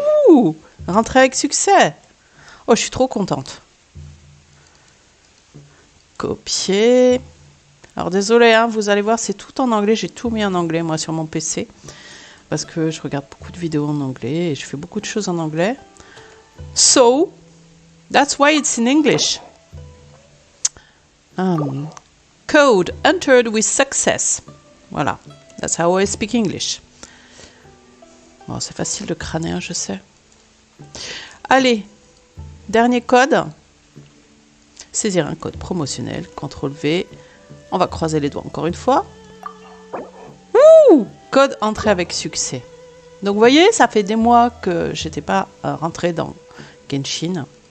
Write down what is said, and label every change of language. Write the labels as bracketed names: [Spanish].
[French] Ouh, rentrée avec succès. Oh, je suis trop contente. Copier. Alors, désolé, vous allez voir, c'est tout en anglais. J'ai tout mis en anglais, moi, sur mon PC. Parce que je regarde beaucoup de vidéos en anglais et je fais beaucoup de choses en anglais. [English] So, that's why it's in English. Code entered with success. Voilà. That's how I speak English. [French] Bon, c'est facile de crâner, je sais. Allez, dernier code. Saisir un code promotionnel. CTRL V. On va croiser les doigts encore une fois. Ouh, code entré avec succès. Donc, vous voyez, ça fait des mois que j'étais pas rentrée dans Genshin.